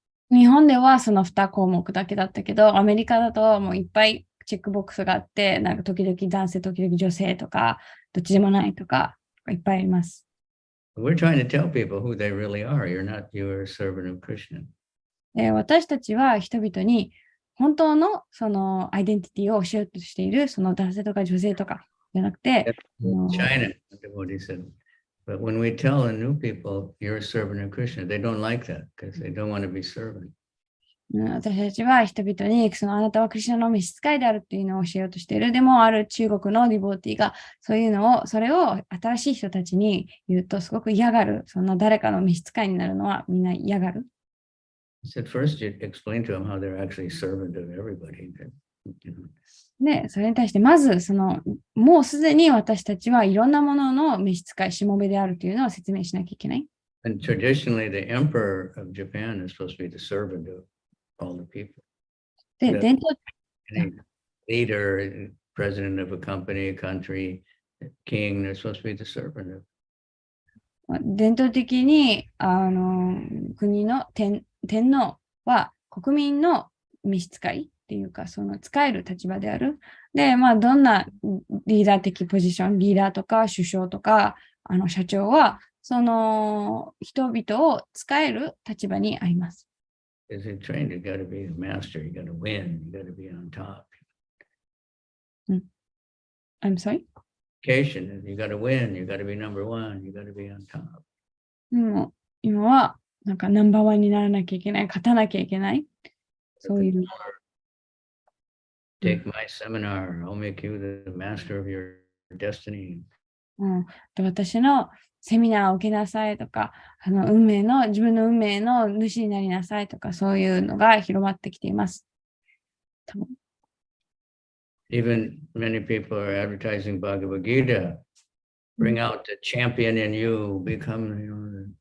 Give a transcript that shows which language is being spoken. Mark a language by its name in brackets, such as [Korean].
[Japanese] 日本ではその2項目だけだったけど、アメリカだともういっぱいチェックボックスがあって、なんか時々男性、時々女性とか、どっちでもないとか、いっぱいあります。 [English] We're trying to tell people who they really are. You're not, you're a servant of Krishna. [Japanese] 私たちは人々に本当のそのアイデンティティを教えようとしている、その男性とか女性とかじゃなくて、 [English] China, what he said. But when we tell the new people you're a servant of Krishna, they don't like that because they don't want to be servant. [Japanese] 私たちは人々にそのあなたはクリシュナの召使いであるっていうのを教えようとしている。でもある中国のディボーティがそれを新しい人たちに言うとすごく嫌がる。その誰かの召使いになるのはみんな嫌がる。 [English] At first, you explain to them how they're actually servant of everybody. [Japanese] で、それに対してまずもうすでに私たちはいろんなものの召使い、しもべであるというのを説明しなきゃいけない。 [English] And traditionally, the emperor of Japan is supposed to be the servant of all the people. [Japanese] で、伝統 [English] Any leader, president of a company, a country, king, they're supposed to be the servant of. [Japanese] 伝統的に国の天皇は国民の召使いっていうか、その使える立場である。で、まあ、どんなリーダー的ポジション、リーダーとか首相とか社長は、その人々を使える立場にあります。 [English] As you're trained, you got to be the master, you got to win, you got to be on top. I'm sorry? Education, you got to win, you got to be number one, you got to be on top. [Japanese] もう今はなんかナンバーワンにならなきゃいけない、勝たなきゃいけない。そういう。 [English] Take my seminar, I'll make you the master of your destiny. [Japanese] 私のセミナーを受けなさいとか、自分の運命の主になりなさいとか、そういうのが広まってきています。 [English] Even many people are advertising Bhagavad Gita. Bring out the champion in you, become, you know.